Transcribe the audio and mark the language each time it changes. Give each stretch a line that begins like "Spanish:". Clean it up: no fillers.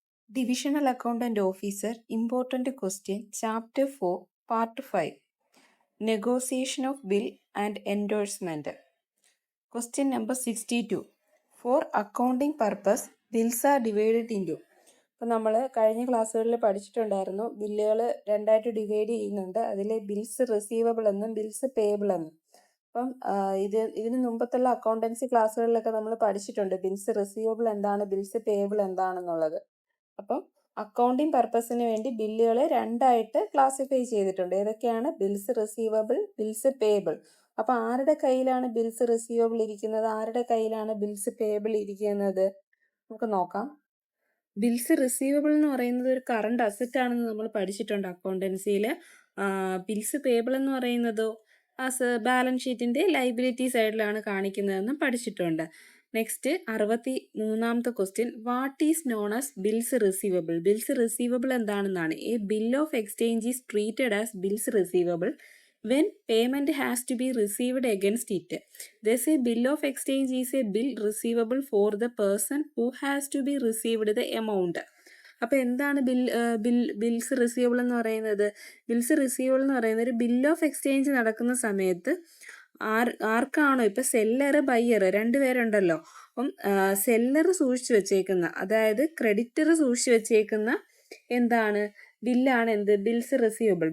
English: Divisional Accountant Officer, Important Question, Chapter 4, Part 5, Negotiation of Bill and Endorsement. Question number 62. For accounting purpose, bills are divided into.
Malayalam: അപ്പോൾ നമ്മൾ കഴിഞ്ഞ ക്ലാസ്സുകളിൽ പഠിച്ചിട്ടുണ്ടായിരുന്നു, ബില്ലുകൾ രണ്ടായിട്ട് divide ചെയ്യുന്നുണ്ട്. അതിൽ ബിൽസ് റിസീവബിൾ എന്നും ബിൽസ് പേയബിൾ എന്നും. അപ്പം ഇതിന് മുമ്പത്തുള്ള അക്കൗണ്ടൻസി ക്ലാസ്സുകളിലൊക്കെ നമ്മൾ പഠിച്ചിട്ടുണ്ട് ബിൽസ് റിസീവബിൾ എന്താണ്, ബിൽസ് പേയബിൾ എന്താണെന്നുള്ളത്. അപ്പം അക്കൗണ്ടിങ് പർപ്പസിന് വേണ്ടി ബില്ലുകളെ രണ്ടായിട്ട് ക്ലാസിഫൈ ചെയ്തിട്ടുണ്ട്. ഏതൊക്കെയാണ്? Bills receivable, bills payable. അപ്പോൾ ആരുടെ കയ്യിലാണ് ബിൽസ് റിസീവബിൾ ഇരിക്കുന്നത്, ആരുടെ കയ്യിലാണ് ബിൽസ് പേയബിൾ ഇരിക്കുന്നത്, നമുക്ക് നോക്കാം. ബിൽസ് റിസീവബിൾ എന്ന് പറയുന്നത് ഒരു കറണ്ട് അസറ്റ് ആണെന്ന് നമ്മൾ പഠിച്ചിട്ടുണ്ട് അക്കൗണ്ടൻസിയിൽ. ബിൽസ് പേയബിൾ എന്ന് പറയുന്നതോ ബാലൻസ് ഷീറ്റിൻ്റെ ലൈബിലിറ്റി സൈഡിലാണ് കാണിക്കുന്നതെന്നും പഠിച്ചിട്ടുണ്ട്.
English: Next 63ാമത്തെ question, what is known as bills receivable?
Malayalam: Bills receivable എന്താണെന്നാണ്.
English: A bill of exchange is treated as bills receivable when payment has to be received against it. Thus a bill of exchange is a bill receivable for the person who has to be received the amount.
Malayalam: അപ്പോൾ എന്താണ് bills receivable എന്ന് പറയുന്നത്? Bills receivable എന്ന് പറയുന്നത് ഒരു bill of exchange നടക്കുന്ന സമയത്ത് ആർക്കാണോ, ഇപ്പം സെല്ലർ ബയ്യർ രണ്ടുപേരുണ്ടല്ലോ, അപ്പം സെല്ലർ സൂക്ഷിച്ചു വെച്ചേക്കുന്ന, അതായത് ക്രെഡിറ്റർ സൂക്ഷിച്ചു വെച്ചേക്കുന്ന എന്താണ് ബില്ലാണ് എന്ത്? Bills receivable.